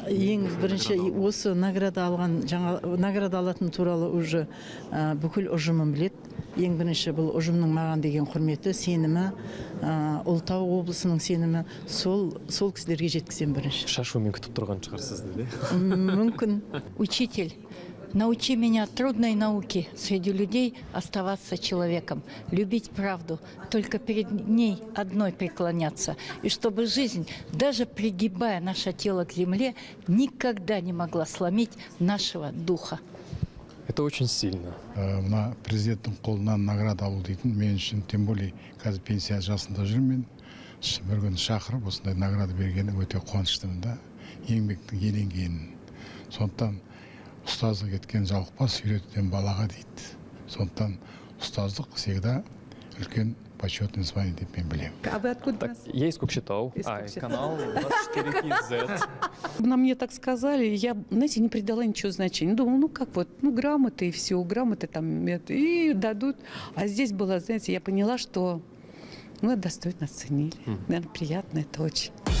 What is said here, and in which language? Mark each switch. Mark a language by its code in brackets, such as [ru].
[kk] Ең бірінші осы награда алатын туралы [ru] уже [kk] бүкіл ұжымым біледі. Ең бірінші бұл ұжымның маған деген құрметі, сенімі, Ұлытау облысының сенімі, сол кісілерге жеткізем бірінші. Шашумен күтіп тұрған шығарсыз деді. Мүмкін. [ru] Учитель, научи меня трудной науке среди людей оставаться человеком, любить правду, только перед ней одной преклоняться. И чтобы жизнь, даже пригибая наше тело к земле, никогда не могла сломить нашего духа. Это очень сильно. [kk] Мына президенттің қолынан награда алу дейтін мен үшін, [ru] тем более [kk] қазір пенсия жасында жүрмін. Бір күн шақырып осындай награда бергені өте қуаныштымын да, еңбектің еленгенін. Сондықтан ұстаздық еткен жалықпас, үйретуден балаға дейді. Сондықтан ұстаздық [ru] всегда [kk] үлкен [ru] почетный звание [kk] деп мен білемін. [ru] А вы откуда? Я из Кокшетау, канал 24KZ. Мне так сказали, я, знаете, не придала ничего значения. Думала, грамоты и все, грамоты там, и дадут. А здесь было, знаете, я поняла, что, это достойно оценили. Наверное, приятно это очень.